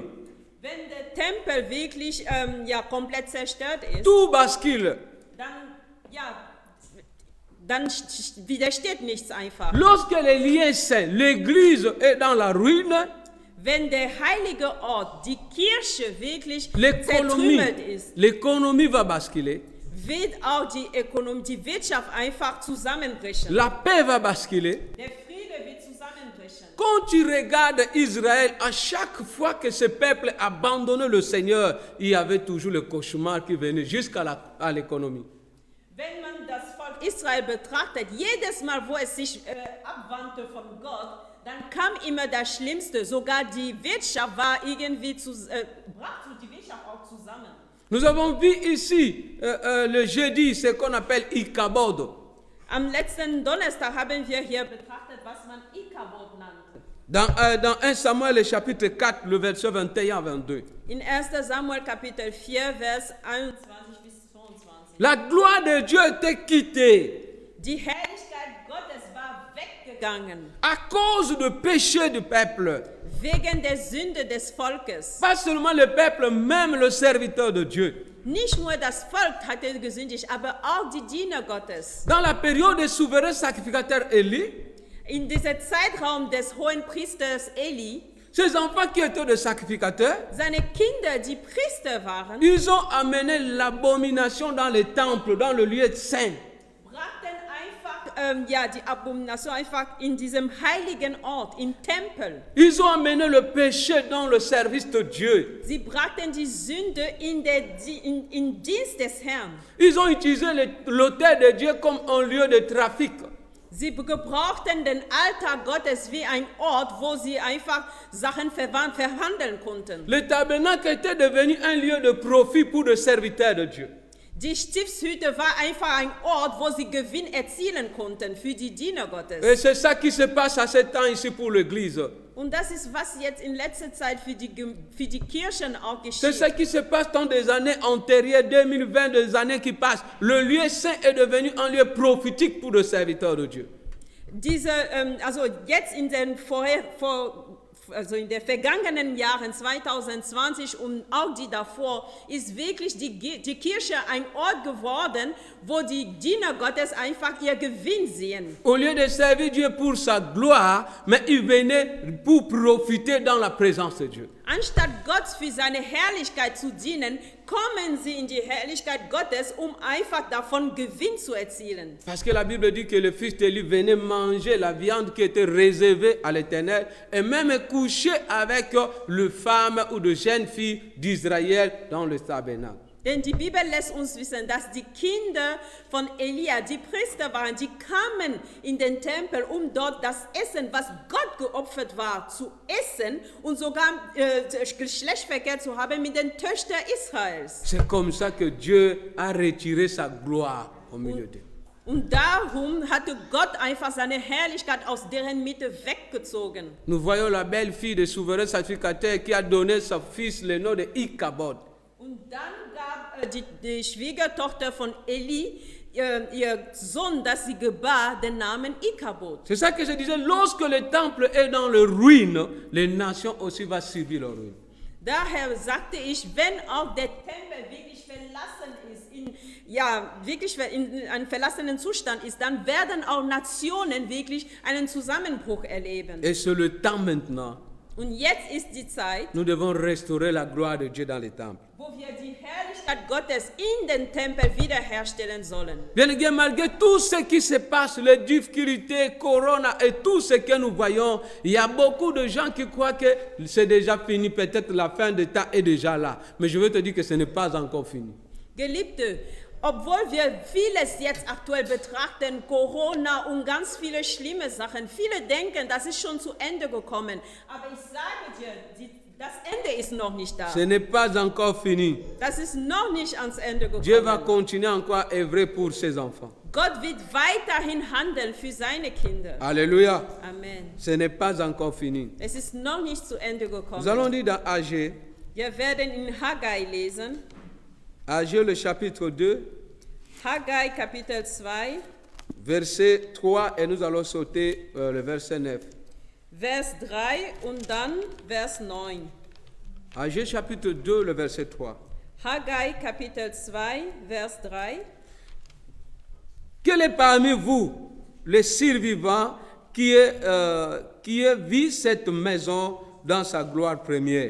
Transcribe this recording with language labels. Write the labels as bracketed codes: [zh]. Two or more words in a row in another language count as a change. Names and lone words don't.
[de] Wenn der Tempel wirklich komplett zerstört ist, [fr] tout bascule. [de] dann widersteht nichts einfach. [fr] Lorsque le lieu saint, l'église est dans la ruine, [de] Wenn der heilige Ort, die Kirche wirklich zertrümmert ist, [fr] l'économie va basculer, [de] wird auch die Wirtschaft einfach zusammenbrechen. [fr] la paix va basculer. [de] Der Friede wird zusammenbrechen. [fr] Quand tu regardes Israël, à chaque fois que ce peuple abandonnait le Seigneur, il y avait toujours le cauchemar qui venait jusqu'à l'économie. [de] Wenn man das Volk Israel betrachtet, jedes Mal, wo es sich abwandte von Gott, dann kam immer das Schlimmste. Sogar die Wirtschaft war irgendwie brach die Wirtschaft auch zusammen. [fr] Nous avons vu ici le jeudi ce qu'on appelle Ikabod. [de] Am letzten Donnerstag haben wir hier betrachtet, was man Ikabod nannte. [fr] Dans 1 Samuel, le chapitre 4, le verset 21 à 22. [de] In 1. Samuel Kapitel 4, Vers 21 bis 22. [fr] La gloire de Dieu était quittée [de] Die Herrlichkeit Gottes war weggegangen, [fr] à cause du péché du peuple. [de] wegen der Sünde des Volkes. [fr] Pas seulement le peuple, même le serviteur de Dieu. [de] Nicht nur das Volk hatte gesündigt, aber auch die Diener Gottes. [fr] Dans la période des souverains sacrificateurs Élie, [de] In diesem Zeitraum des hohen Priesters Eli, [fr] ces enfants qui étaient des sacrificateurs, [de] seine Kinder, die Priester waren, [fr] ils ont amené l'abomination dans les temples, dans le lieu saint. [de] brachten einfach die Abomination einfach in diesem heiligen Ort, im Tempel. [fr] Ils ont amené le péché dans le service de Dieu. [de] Sie brachten die Sünde in Dienst des Herrn. [fr] Ils ont utilisé l'autel de Dieu comme un lieu de trafic. [de] Sie gebrauchten den Altar Gottes wie ein Ort, wo sie einfach Sachen verhandeln konnten. [fr] Le tabernacle était devenu un lieu de profit pour les serviteurs de Dieu. [de] Die Stiftshütte war einfach ein Ort, wo sie Gewinn erzielen konnten für die Diener Gottes. [fr] Et c'est ça qui se passe à ce temps ici pour l'Église. [de] Und das ist, was jetzt in letzter Zeit für die Kirchen auch [fr] C'est [de] geschieht. [fr] ce qui se passe dans des années antérieures, 2020, des années qui passent. Le lieu saint est devenu un lieu prophétique pour les serviteurs de Dieu. [de] Also jetzt in den in den vergangenen Jahren 2020 und auch die davor ist wirklich die Kirche ein Ort geworden, wo die Diener Gottes einfach ihr Gewinn sehen. [fr] Au lieu de servir Dieu pour sa gloire, mais ils venaient pour profiter dans la présence de Dieu. [de] Anstatt Gott für seine Herrlichkeit zu dienen, kommen sie in die Herrlichkeit Gottes, um einfach davon Gewinn zu erzielen. [fr] Parce que la Bible dit que le fils d'Élie venait manger la viande qui était réservée à l'Éternel et même coucher avec les femmes ou de jeunes filles d'Israël dans le tabernacle. [de] Denn die Bibel lässt uns wissen, dass die Kinder von Elia, die Priester waren, die kamen in den Tempel, um dort das Essen, was Gott geopfert war, zu essen und sogar Geschlechtsverkehr zu haben mit den Töchtern Israels. [fr] C'est comme ça que Dieu a retiré sa gloire au milieu d'eux. [de] Und darum hatte Gott einfach seine Herrlichkeit aus deren Mitte weggezogen. [fr] Nous voyons la belle fille du souverain sacrificateur qui a donné son fils le nom de Ichabod. [de] Und dann gab die Schwiegertochter von Eli, ihr Sohn, das sie gebar, den Namen Ichabod. [fr] C'est ça que je disais, lorsque le temple est dans le ruine, les nations aussi vont subir leur ruine. [de] Daher sagte ich, wenn auch der Tempel wirklich verlassen ist, in einem verlassenen Zustand ist, dann werden auch Nationen wirklich einen Zusammenbruch erleben. [fr] Et c'est le temps maintenant. [de] Und jetzt ist die Zeit, [fr] Nous devons restaurer la gloire de Dieu dans les temples. [de] wo wir die Herrlichkeit Gottes in den Tempel wiederherstellen sollen. [fr] Bien que malgré tout ce qui se passe, les difficultés, Corona et tout ce que nous voyons, il y a beaucoup de gens qui croient que c'est déjà fini, peut-être la fin des temps est déjà là. Mais je veux te dire que ce n'est pas encore fini. [de] Geliebte, obwohl wir vieles jetzt aktuell betrachten, Corona und ganz viele schlimme Sachen, viele denken, das ist schon zu Ende gekommen. Aber ich sage dir, das Ende ist noch nicht da. [fr] Ce n'est pas encore fini. [de] Das ist noch nicht ans Ende [fr] Dieu va [de] gekommen. [fr] continuer encore à œuvrer pour ses enfants. [de] Gott wird weiterhin handeln für seine Kinder. [fr] Alléluia. [de] Amen. [fr] Ce n'est pas encore fini. [de] Es ist noch nicht zu Ende [fr] Nous allons [de] gekommen. [fr] lire dans Agé, [de] Wir werden in Haggai lesen. [fr] Agé le chapitre 2, [de] Haggai Kapitel 2, [fr] verset 3, et nous allons sauter le verset 9. [de] Vers 3 und dann Vers 9. [fr] Agé chapitre 2, le verset 3. [de] Haggai Kapitel 2, Vers 3. [fr] Quel est parmi vous le survivant qui ait vu cette maison dans sa gloire première?